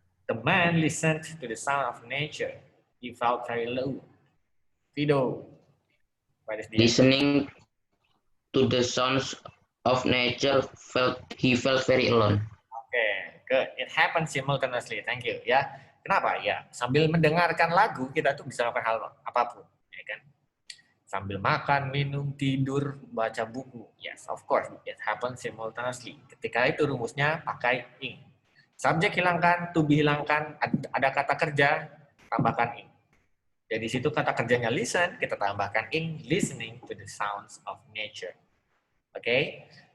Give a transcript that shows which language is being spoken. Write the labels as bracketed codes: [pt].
[en] The man listened to the sound of nature. He felt very low. Fido. What is the Listening to the sounds of nature, he felt very alone. Okay, good. It happens simultaneously. Thank you. Ya, [id] Kenapa? Ya, sambil mendengarkan lagu kita tuh bisa melakukan hal apapun, ya kan? Sambil makan, minum, tidur, baca buku. [en] Yes, of course, it happens simultaneously. [id] Ketika itu rumusnya pakai ing. Subjek hilangkan, to be hilangkan, ada kata kerja, tambahkan ing. Jadi situ kata kerjanya listen, kita tambahkan ing, [en] listening to the sounds of nature. Okay?